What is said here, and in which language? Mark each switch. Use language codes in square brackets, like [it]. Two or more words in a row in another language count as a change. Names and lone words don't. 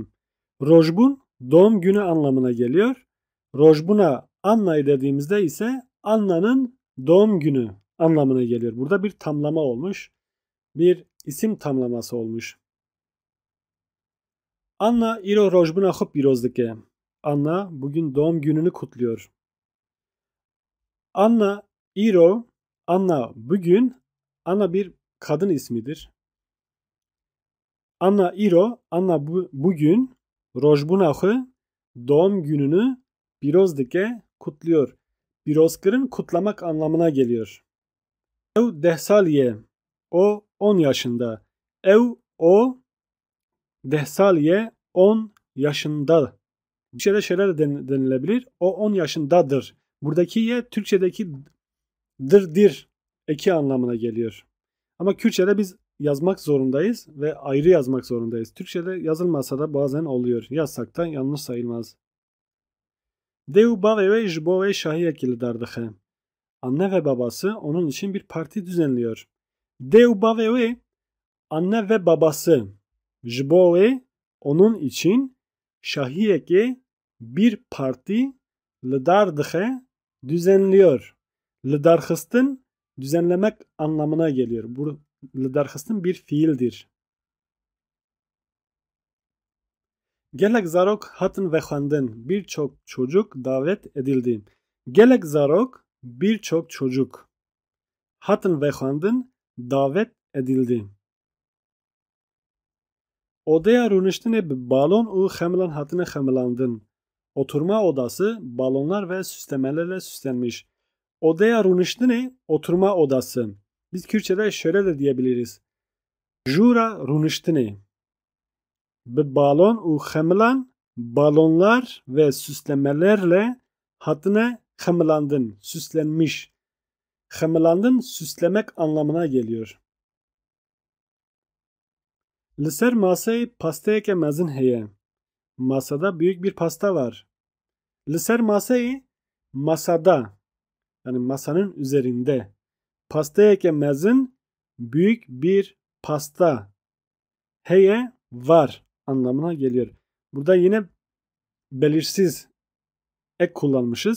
[tr] Rojbun doğum günü anlamına geliyor. Rojbuna Anna'yı dediğimizde ise Anna'nın doğum günü anlamına geliyor. Burada bir tamlama olmuş. Bir isim tamlaması olmuş. [ku] Anna iro rojbuna xwe pîroz dike. [tr] Anna bugün doğum gününü kutluyor. Anna iro, Anna bugün, Anna bir kadın ismidir. [ku] Anna iro, Anna bugün rojbuna xwe [tr] doğum gününü [ku] pîroz dike kutluyor. Pîroz kirin [tr] kutlamak anlamına geliyor. [ku] Ew 10 salî ye. [tr] O 10 yaşında. O 10 [ku] salî ye, [tr] 10 yaşında. Bir şeyde şöyle de denilebilir. O 10 yaşındadır. Buradaki ye Türkçedeki dir eki anlamına geliyor. Ama Kürtçe'de biz yazmak zorundayız ve ayrı yazmak zorundayız. Türkçe'de yazılmasa da bazen oluyor. Yazsak da yanlış sayılmaz. [ku] Dêw bavê wê ji bo wê şahiyekî li dar dixe. [tr] Anne ve babası onun için bir parti düzenliyor. [ku] Dêw bavê wê, [tr] anne ve babası. [ku] Ji bo wê, [tr] onun için şahiyekî bir parti [ku] li dar dixe [tr] düzenliyor. [ku] Li darxistin [tr] düzenlemek anlamına geliyor. Bu [ku] li darxistin [tr] bir fiildir. [ku] Gelek zarok hatın ve xwendin. [tr] Birçok çocuk davet edildi. [ku] Gelek zarok [tr] birçok çocuk [ku] hatın ve xwendin [tr] davet edildi. [ku] Odaya rûniştinê bi balon û xemilan hatine xemilandin. [tr] Oturma odası balonlar ve süslemelerle süslenmiş. [ku] Odaya rûniştinê [tr] oturma odası. Biz Kürtçe'de şöyle de diyebiliriz. [ku] Jura rûniştinê. Bi balon û xemilan [tr] balonlar ve süslemelerle [ku] hatine xemilandin. [tr] Süslenmiş. Xemilandin süslemek anlamına geliyor. [ku] Li ser masayê pasteyeke mezin heye. [tr] Masada büyük bir pasta var. [ku] Li ser masayê [tr] masada yani masanın üzerinde. [ku] Pasteyeke mezin [tr] büyük bir pasta. Heye var anlamına geliyor. Burada yine belirsiz ek kullanmışız.